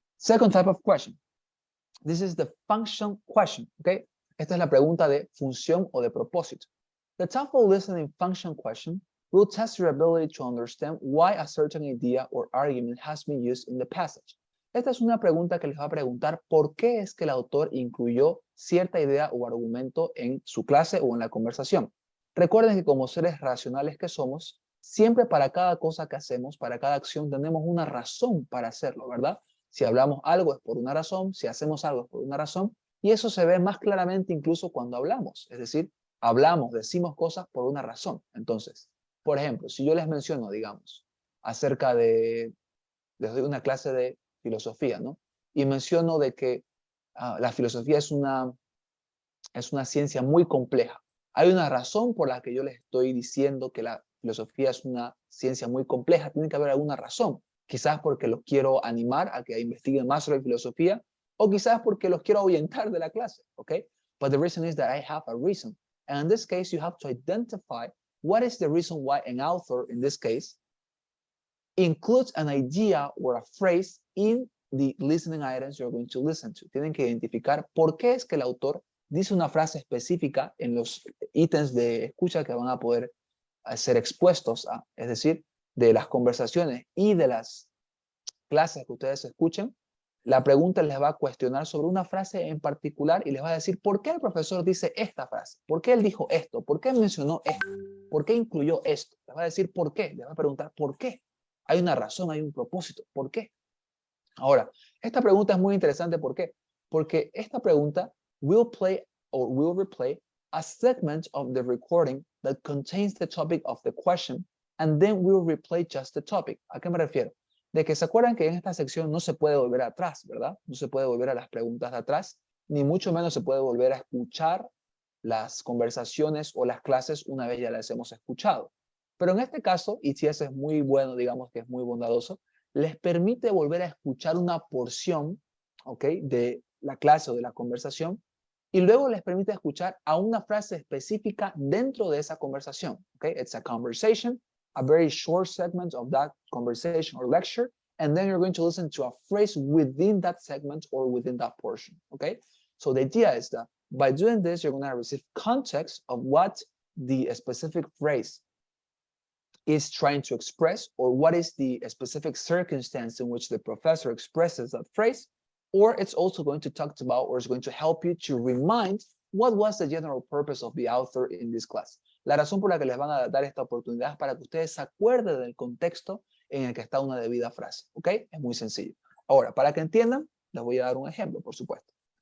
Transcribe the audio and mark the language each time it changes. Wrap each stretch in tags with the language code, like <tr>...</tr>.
<en>Second type of question. This is the function question, okay?</en> <es>Esta es la pregunta de función o de propósito.</es> <en>The TOEFL listening function question will test your ability to understand why a certain idea or argument has been used in the passage.</en> <es>Esta es una pregunta que les va a preguntar por qué es que el autor incluyó cierta idea o argumento en su clase o en la conversación. Recuerden que como seres racionales que somos, siempre para cada cosa que hacemos, para cada acción, tenemos una razón para hacerlo, ¿verdad? Si hablamos algo es por una razón, si hacemos algo es por una razón, y eso se ve más claramente incluso cuando hablamos. Es decir, hablamos, decimos cosas por una razón. Entonces, por ejemplo, si yo les menciono, digamos, acerca les doy una clase de filosofía, ¿no? Y menciono de que la filosofía es una ciencia muy compleja. Hay una razón por la que yo les estoy diciendo que la filosofía es una ciencia muy compleja. Tiene que haber alguna razón. Quizás porque los quiero animar a que investiguen más sobre filosofía, o quizás porque los quiero ahuyentar de la clase, ¿ok?</es> <en>But the reason is that I have a reason. And in this case, you have to identify what is the reason why an author, in this case, includes an idea or a phrase in the listening items you're going to listen to.</en> <es>Tienen que identificar por qué es que el autor dice una frase específica en los ítems de escucha que van a poder ser expuestos a, es decir, de las conversaciones y de las clases que ustedes escuchen. La pregunta les va a cuestionar sobre una frase en particular y les va a decir por qué el profesor dice esta frase, por qué él dijo esto, por qué mencionó esto, por qué incluyó esto. Les va a decir por qué, les va a preguntar por qué. Hay una razón, hay un propósito, ¿por qué? Ahora, esta pregunta es muy interesante, ¿por qué? Porque esta pregunta</es> <en>will play or will replay a segment of the recording that contains the topic of the question, and then we'll replay just the topic.</en> <es>¿A qué me refiero? De que se acuerdan que en esta sección no se puede volver atrás, ¿verdad? No se puede volver a las preguntas de atrás, ni mucho menos se puede volver a escuchar las conversaciones o las clases una vez ya las hemos escuchado. Pero en este caso, y si ese es muy bueno, digamos que es muy bondadoso, les permite volver a escuchar una porción, ¿ok?, de la clase o de la conversación, y luego les permite escuchar a una frase específica dentro de esa conversación. ¿Ok?</es> <en>It's a conversation, a very short segment of that conversation or lecture, and then you're going to listen to a phrase within that segment or within that portion. Okay? So the idea is that by doing this, you're going to receive context of what the specific phrase is trying to express, or what is the specific circumstance in which the professor expresses that phrase, or it's also going to talk about, or it's going to help you to remind what was the general purpose of the author in this class.</en> <es>La razón por la que les van a dar esta oportunidad es para que ustedes se acuerden del contexto en el que está una debida frase, ¿ok? Es muy sencillo. Ahora, para que entiendan, les voy a dar un ejemplo, por supuesto.</es>